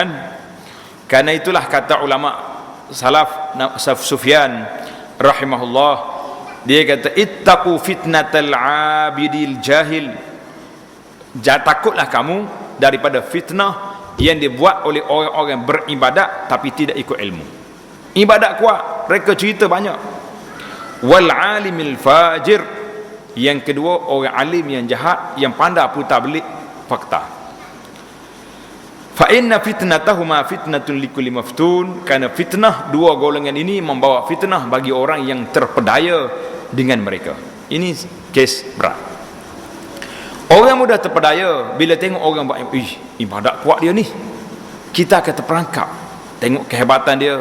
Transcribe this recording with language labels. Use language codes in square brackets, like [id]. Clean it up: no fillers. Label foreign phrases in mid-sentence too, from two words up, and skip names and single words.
[ms] Karena itulah kata ulama salaf, Sufyan rahimahullah, dia kata [ar] اتقوا فتنة العابد الجاهل, [ms] takutlah kamu daripada fitnah yang dibuat oleh orang-orang beribadat tapi tidak ikut ilmu. Ibadat kuat, mereka cerita banyak. [ar] والعالم الفاجر, [ms] yang kedua orang alim yang jahat, yang pandai putar belik fakta. [ar] فإن فتنتهما فتنة لكل مفتون, [ms] kerana fitnah dua golongan ini membawa fitnah bagi orang yang terpedaya dengan mereka. Ini kes berat. Orang mudah terpedaya bila tengok orang buat ibadat kuat dia ni, kita akan terperangkap tengok kehebatan dia.